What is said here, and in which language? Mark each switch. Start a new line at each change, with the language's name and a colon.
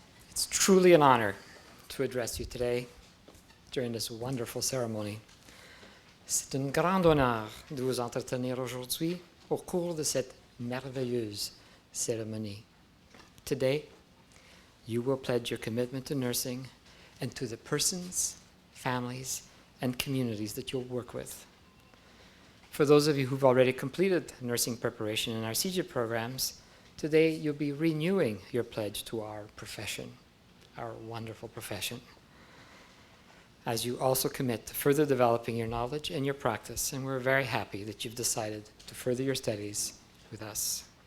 English: It's truly an honor to address you today during this wonderful ceremony.
French: C'est un grand honneur de vous entretenir aujourd'hui au cours de cette merveilleuse ceremony.
English: Today, you will pledge your commitment to nursing and to the persons, families, and communities that you'll work with. For those of you who've already completed nursing preparation in our CEGEP programs, today you'll be renewing your pledge to our profession, our wonderful profession, as you also commit to further developing your knowledge and your practice, and we're very happy that you've decided to further your studies with us.